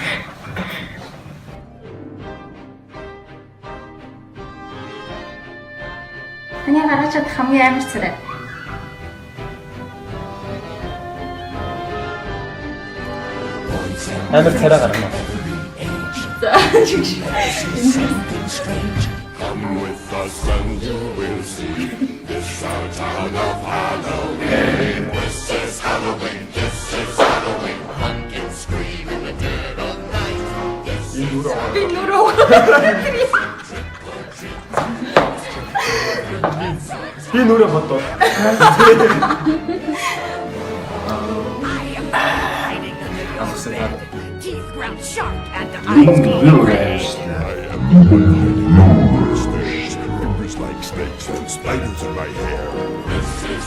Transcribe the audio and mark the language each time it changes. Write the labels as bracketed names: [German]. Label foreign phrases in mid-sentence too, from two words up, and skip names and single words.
[Mongolian] Таны гаргаж чадах хамгийн амар царай. Амар царай гаргана. [English] Come with us and you will see. This our town of Halloween. This is Halloween. This is Halloween. Pumpkin scream in the dead of night. This is [Mongolian] Би нүрэ бодоо. [English] Teeth ground sharp and eyes glowing red. Fingers like snakes and spiders in my hair.